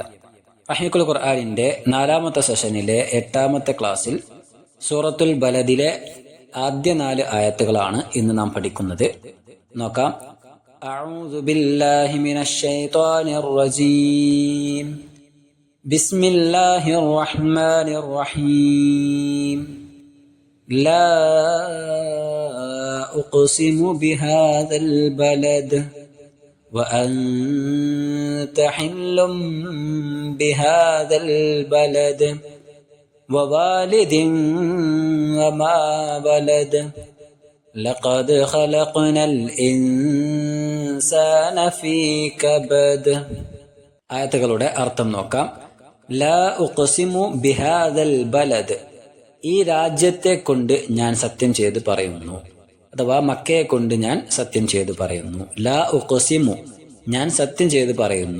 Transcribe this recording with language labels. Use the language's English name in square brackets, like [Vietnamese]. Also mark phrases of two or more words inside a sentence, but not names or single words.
[Malayalam] റഹീഖുൽ ഖുർആനിന്റെ 4ാമത്തെ സെഷനിലെ 8ാമത്തെ ക്ലാസ്സിൽ സൂറത്തുൽ ബലദിലെ ആദ്യ 4 ആയത്തുകളാണ് ഇന്ന് നാം പഠിക്കുന്നത്. [Arabic] നോക്കാം. أعوذ بالله من الشيطان الرجيم. بسم الله الرحمن الرحيم. لا أقسم بهذا البلد وأنت حل بهذا البلد ووالد وما ولد لقد خلقنا الإنسان في كبد. [Malayalam] ആയത്തുകളുടെ അർത്ഥം നോക്കാം. [Arabic] لا أقسم بهذا البلد, [Malayalam] ഈ രാജ്യത്തെ കൊണ്ട് ഞാൻ സത്യം ചെയ്ത് പറയുന്നു, അഥവാ മക്കയെ കൊണ്ട് ഞാൻ സത്യം ചെയ്ത് പറയുന്നു. [Arabic] لا أقسم, [Malayalam] ഞാൻ സത്യം ചെയ്ത് പറയുന്നു.